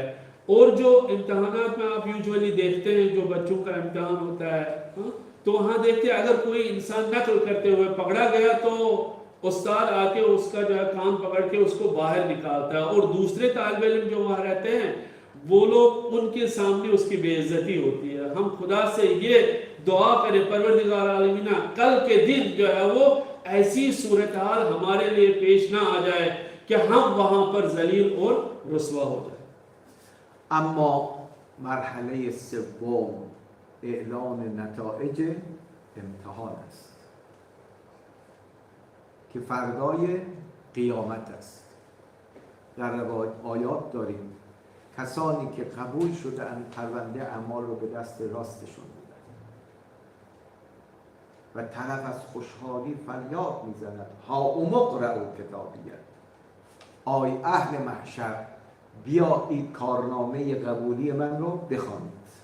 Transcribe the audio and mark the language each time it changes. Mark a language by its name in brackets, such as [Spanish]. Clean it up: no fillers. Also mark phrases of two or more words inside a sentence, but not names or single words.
[Urdu] اور جو امتحانات میں آپ یوژولی دیکھتے ہیں جو بچوں کا امتحان ہوتا ہے تو وہاں دیکھتے ہیں اگر کوئی انسان نقل کرتے ہوئے پکڑا گیا تو استاد آ کے اس کا جو ہے کان پکڑ کے اس کو باہر نکالتا ہے اور دوسرے طالب علم جو وہاں رہتے ہیں وہ لوگ ان کے سامنے اس کی بےعزتی ہوتی ہے. ہم خدا سے یہ دعا کریں پروردگار عالمینا کل کے دن جو ہے وہ ایسی صورت حال ہمارے لیے پیش نہ آ جائے کہ ہم وہاں پر ذلیل اور رسوا ہو جائے. [Persian] اما مرحله سوم اعلان نتایج امتحان است که فردای قیامت است. در آیات داریم کسانی که قبول شدند پرونده اعمال رو به دست راستشون میدن و طرف از خوشحالی فریاد میزند [Arabic] ها اقرؤوا کتابیه، [Persian] آی اهل محشر بیا این کارنامه قبولی من رو بخوانید.